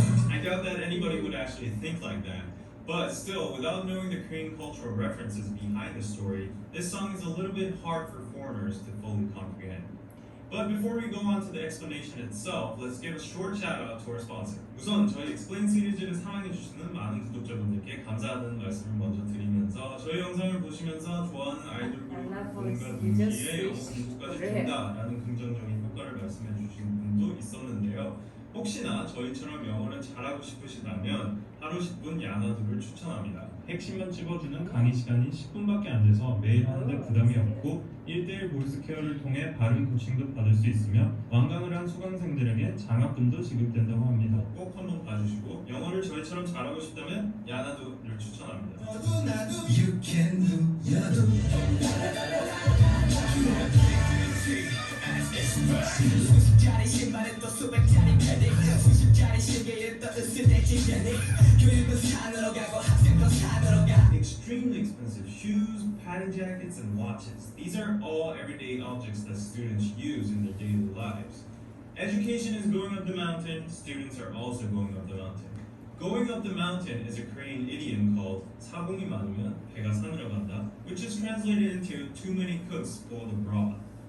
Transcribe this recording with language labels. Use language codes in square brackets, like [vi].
[en] I doubt that anybody would actually think like that. But still, without knowing the Korean cultural references behind the story, this song is a little bit hard for foreigners to fully comprehend. But before we go on to the explanation itself, let's give a short shout out to our sponsor. [ko] 우선 저희 엑스플레인 시리즈를 사랑해주시는 많은 구독자분들께 감사하다는 말씀을 먼저 드리면서 저희 영상을 보시면서 좋아하는 아이돌 그룹 뭔가 눈기에 영어 공부까지 된다라는 긍정적인 효과를 말씀해 주신 분도 있었는데요. 혹시나 저희처럼 영어를 잘하고 싶으시다면 하루 10분 야나두를 추천합니다. 핵심만 찝어주는 강의 시간이 10분밖에 안 돼서 매일 하는데 부담이 없고 1대1 보이스 케어를 통해 발음 코칭도 받을 수 있으며 완강을 한 수강생들에게 장학금도 지급된다고 합니다. 꼭 한번 봐주시고 영어를 저희처럼 잘하고 싶다면 야나두를 추천합니다. [en] You can do 야두. [ko] 수십짜리 신발에 또 수백짜리 패딩 수십짜리 시계에 또 으스대지 패딩 교육은 산으로 가고 학생도 산으로 가. [en] Extremely expensive shoes, padded jackets, and watches. These are all everyday objects that students use in their daily lives. Education is going up the mountain, students are also going up the mountain. Going up the mountain is a Korean idiom called [ko] 사공이 많으면 배가 산으로 간다, [en] which is translated into too many cooks spoil the broth.